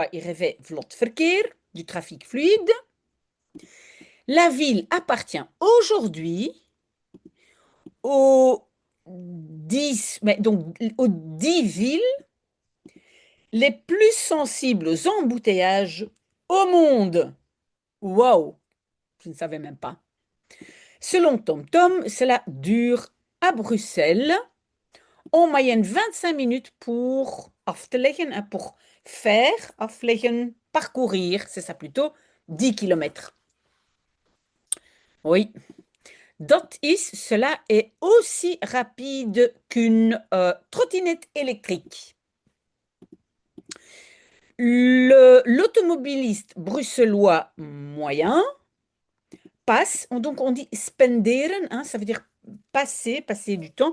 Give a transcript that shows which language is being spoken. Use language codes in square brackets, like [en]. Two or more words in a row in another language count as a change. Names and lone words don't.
[fr] Il rêvait vlotverkeer, du trafic fluide. La ville appartient aujourd'hui aux 10, donc aux 10 villes les plus sensibles aux embouteillages au monde. Waouh, je ne savais même pas. Selon TomTom, cela dure à Bruxelles en moyenne 25 minutes pour [nl] af te leggen, [fr] pour faire, afleggen, parcourir, c'est ça plutôt, 10 kilomètres. Oui, cela est aussi rapide qu'une trottinette électrique. L'automobiliste bruxellois moyen passe, donc on dit spenderen, hein, ça veut dire passer du temps.